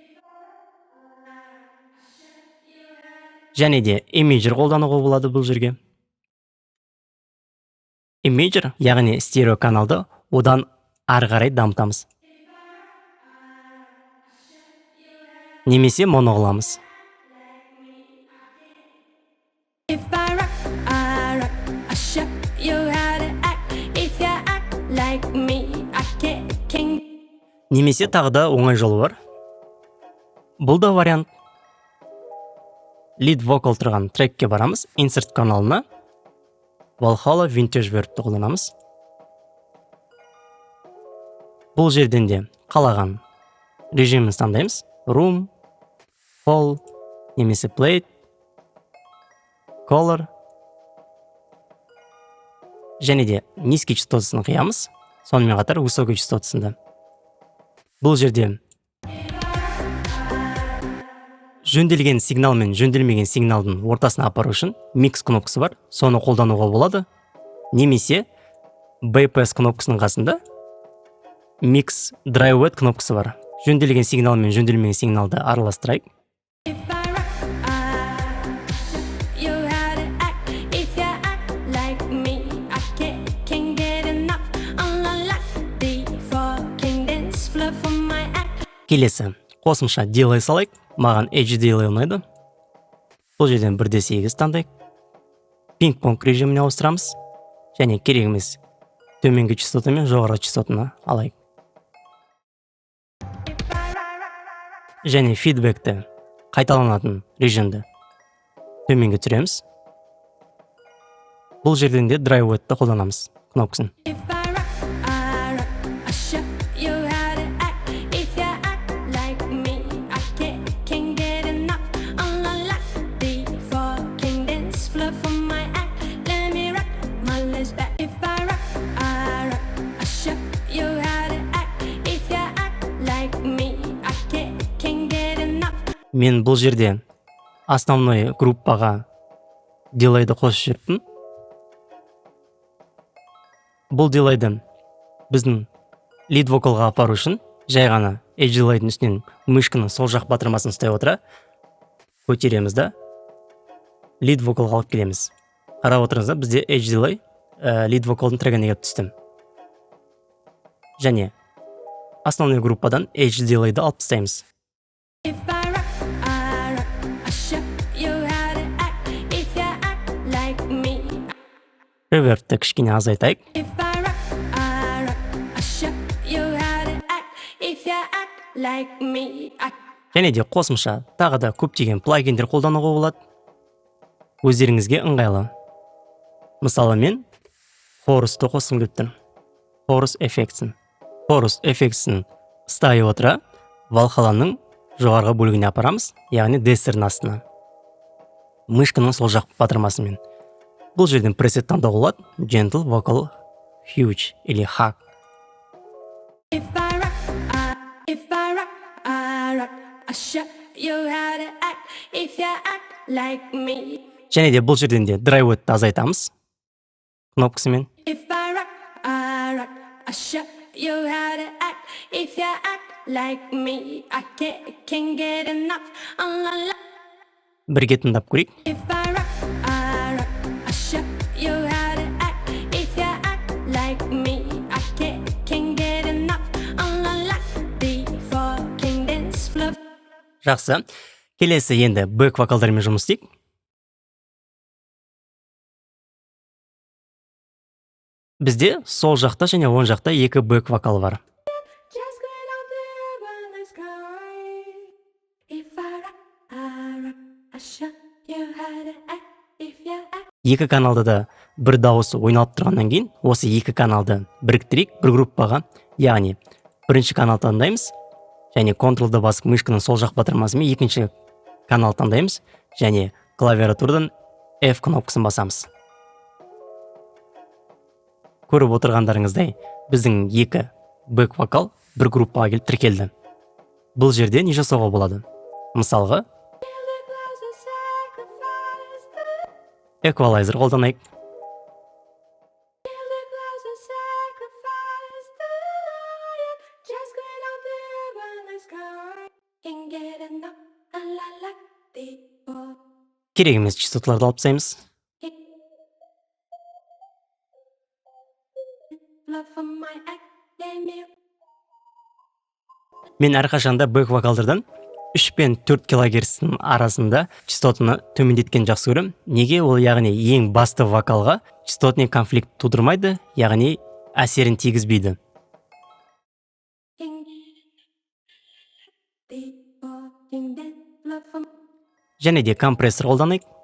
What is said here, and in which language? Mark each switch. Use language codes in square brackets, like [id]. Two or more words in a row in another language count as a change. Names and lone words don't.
[kk] Және де Imager қолдануға болады бұл жерге. Imager, яғни стерео каналды одан ары қарай дамытамыз. Немесе моно қыламыз. [en] If I rock, I show you how to act. If you act like me, I can't. [kk] Немесе тағы да оңай жолы бар. Бұл да вариант. [en] Lead vocal [kk] тұрған трекке барамыз, Insert каналына Valhalla Vintage Verb'ті қолданамыз. Бұл жерден де қалаған режимін таңдаймыз. Room, Fall, немесе Play, Color. Және де низкий частотасын қиямыз, сонымен қатар высокий частотасында. Бұл жерде жөнделген сигнал мен жөнделмеген сигналдың ортасына апару үшін микс кнопкасы бар, соны қолдануға болады. Немесе bypass кнопкасының қасында [en] mix dry wet [kk] кнопкасы бар. Жөнделген сигнал мен жөнделмеген сигналды араластырайық. [en] If I rock, I show you how to act. If you act like me, I can't get enough. Unlock the four kingdoms, flow for my act. [kk] Келесі қосымша delay салайық. Маған edge delay ұнайды. Бұл жерден 1/8 таңдайық. Пинг-понг режиміне ауыстырамыз. Және керек емес төменгі частота мен жоғарғы частотаны алайық. Және фидбэкті қайталанатын режимді төменге түсіреміз. Бұл жерден де драйв уайтты қолданамыз кнопкасын. [en] If I rock, I show you how to act. If you act like me, I can't get enough. On the left, before king dance, flow for my act. Let me rock my legs back. If I rock, I show you how to act. If you act like me, I can't get enough. [kk] Мен бұл жерде основной группаға дилейді қосып жүріппін. Бұл дилейді біздің лид вокалға апару үшін жай ғана edge дилейдің үстінен мышканың сол жақ батырмасын ұстай отыра көтереміз да лид вокалға алып келеміз. Қарап отырыңыздар, бізде edge дилей лид вокалдың трегіне келіп түсті. Және основной группадан edge дилейді алып тастаймыз. [en] If I rock, I show you how to act. If you act like me. [kk] Ревербті кішкене азайтайық. [en] If I rock, I show you how to act. If you act like me, [kk] Және де қосымша тағы да көптеген плагиндер қолдануға болады. Өздеріңізге ыңғайлы. Мысалы мен Chorus'ты қосқым келіп тұр. Chorus эффектісін. Chorus эффектісін ұстай отыра Valhalla'ның жоғарғы бөлігіне апарамыз, яғни дестердің астына. Мышканың сол жақ батырмасымен. Бұл жерден пресет таңдауға болады. Gentle Vocal Huge или Hug. [en] if I rock, I show you how to act. If you act like me. [kk] Және де бұл жерден де драйв уайтты азайтамыз кнопкасымен. [en] If I rock, I show you how to act. If you act like me, I can't get enough. On the left. [kk] Бірге тыңдап көрейік. [en] If I rock, I show you how to act. If you act like me, I can't get enough. On the left, before king dance, flow. [kk] Жақсы. Келесі енді бэк вокалдармен жұмыс істейік. Бізде сол жақта және оң жақта екі бэк вокал бар. [en] Just going out there in the sky. If I rock, I show you how to act. If you act. [kk] Екі каналда да бір дауысы ойналып тұрғаннан кейін, осы екі каналды біріктірейік бір группаға. Яғни, бірінші канал таңдаймыз, және контролды басып мышканың сол жақ батырмасымен екінші канал таңдаймыз, және клавиатурадан F кнопкасын басамыз. Көріп отырғандарыңыздай, біздің екі бэк вокал бір группаға келіп тіркелді. Бұл жерде не жасауға болады? Мысалға, [en] Feel the clouds of sacrifice. [kk] эквалайзер қолданайық. [en] Feel the clouds of sacrifice. Just going out there in the sky. Can't get enough. La la la. [kk] Керек емес частоталарды алып тастаймыз. [en] Love for my act. Let me. [kk] Мен әрқашанда бэк вокалдардан 3 пен 4 кГц арасында частотаны төмендеткен жақсы көрем. Неге? Ол яғни ең басты вокалға [ru] частотный конфликт [kk] тудырмайды, яғни әсерін тигізбейді. Және де компрессор қолданайық.